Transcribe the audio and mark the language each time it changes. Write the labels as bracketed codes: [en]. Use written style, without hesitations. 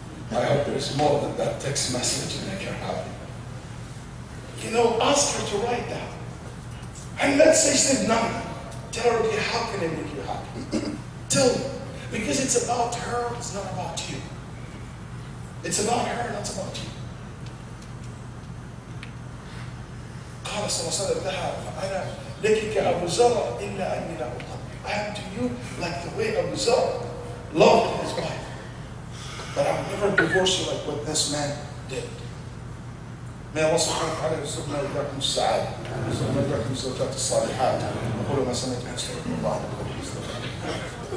[en] I hope there's more than that text message to make her happy. You know, ask her to write down. And let's say she said none. Tell her, okay, how can I make you happy? Tell me. Because it's about her, it's not about you. It's about her, not about you. [ar] قال صلى الله عليه وسلم أنا لك كأبو زرع إلا أني لا أطلق. [en] I am to you like the way Abu Zar loved his wife. But I will never divorce you like what this man did. [ar] May Allah subhanahu wa ta'ala يرزقنا وإياكم السعادة ويرزقنا وإياكم الزوجات الصالحات. أقول ما سمعت أستغفر الله لكم.